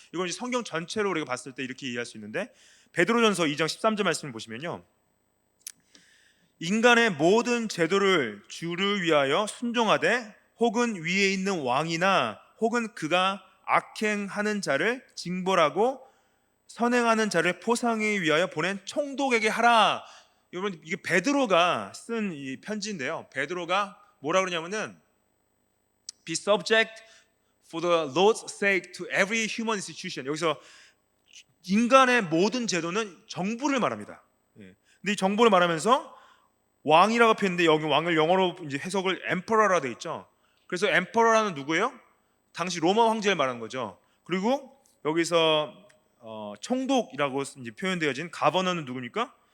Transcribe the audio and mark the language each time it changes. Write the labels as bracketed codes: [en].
[ko] 이건 이제 성경 전체로 우리가 봤을 때 이렇게 이해할 수 있는데, 베드로전서 2장 13절 말씀을 보시면요, 인간의 모든 제도를 주를 위하여 순종하되 혹은 위에 있는 왕이나 혹은 그가 악행하는 자를 징벌하고 선행하는 자를 포상하기 위하여 보낸 총독에게 하라. 여러분, 이게 베드로가 쓴 이 편지인데요, 베드로가 뭐라 그러냐면은 [en] Be subject for the Lord's sake to every human institution. [ko] 여기서 인간의 모든 제도는 정부를 말합니다. 근데 이 정부를 말하면서 왕이라고 표현했는데 여기 왕을 영어로 이제 해석을 emperor라 돼 있죠. 그래서 emperor라는 누구예요? 당시 로마 황제를 말하는 거죠. 그리고 여기서 총독이라고 이제 표현되어진 가버너는 누굽니까?